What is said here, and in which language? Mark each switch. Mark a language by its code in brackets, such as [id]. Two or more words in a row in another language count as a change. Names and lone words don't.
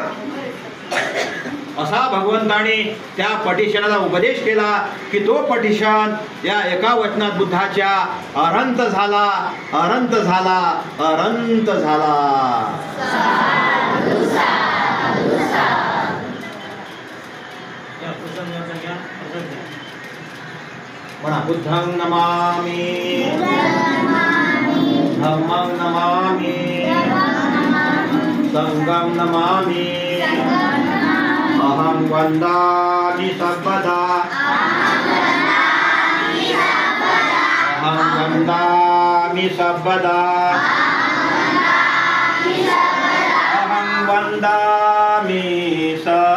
[mr] असा भगवंताने त्या पटिशनाला उपदेश केला की तो पटिशन या एका वचनात बुद्धाच्या अनंत झाला, अनंत झाला, अनंत झाला. [pi] म्हणा बुद्धं नमामि, धम्मं नमामि, संघं नमामि, अहं वन्दामि सर्वदा, अहं वन्दामि सर्वदा, अहं वन्दामि सर्वदा.